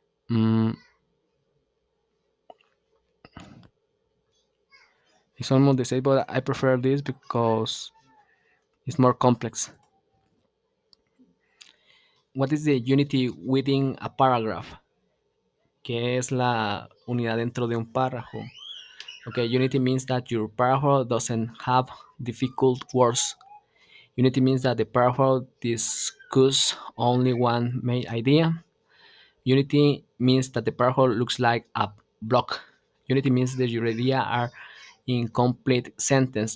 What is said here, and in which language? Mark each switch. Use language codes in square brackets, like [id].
[en] Mm, it's almost the same, but I prefer this because it's more complex. What is the unity within a paragraph? [es] ¿Qué es la unidad dentro de un párrafo? [en] Okay, unity means that your paragraph doesn't have difficult words. Unity means that the paragraph discusses only one main idea. Unity means that the paragraph looks like a block. Unity means that your idea are in complete sentence.